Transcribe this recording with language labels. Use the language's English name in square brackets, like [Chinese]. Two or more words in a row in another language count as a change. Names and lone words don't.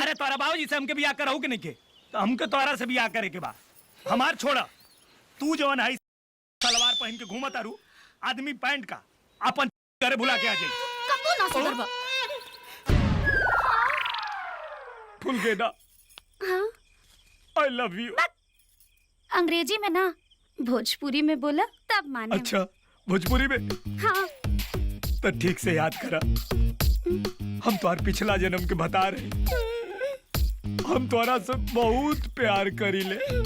[Bhojpuri] अरे तोरा बाबूजी से हमके बियाह कराऊ के नहीं के, तो हमके तोरा से बियाह करे के बा। हमार छोड़ा, तू जवन है सलवार पहन के घूमत आरू, आदमी पैंट का अपन घरे भुला के आ जाई। कबू ना सुधरबा। फुल गेदा, [English] I love you। [Bhojpuri] अंग्रेजी में ना, भोजपुरी में बोला तब माने। अच्छा, भोजपुरी में? हाँ। तो ठीक से याद करा, हम तुम्हार पिछला जन्म के बता रहे। हम तुम्हारा से बहुत प्यार करीले।